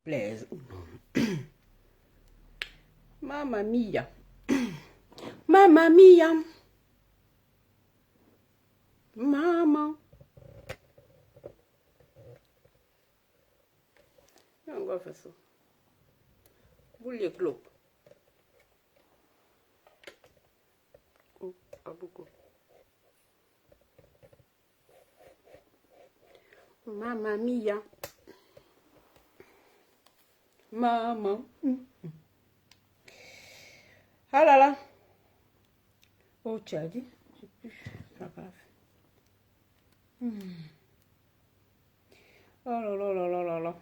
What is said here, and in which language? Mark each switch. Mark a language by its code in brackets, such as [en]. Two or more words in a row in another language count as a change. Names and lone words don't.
[fr] plaise ou non. [it] Mamma mia. Mamma mia. [fr] Maman. On va faire ça. Boule les clopes. Oh, pas beaucoup. [it] Mamma mia. [fr] Maman. Ah là là. Oh, tu as dit. C'est pas grave. Oh là là là là là là.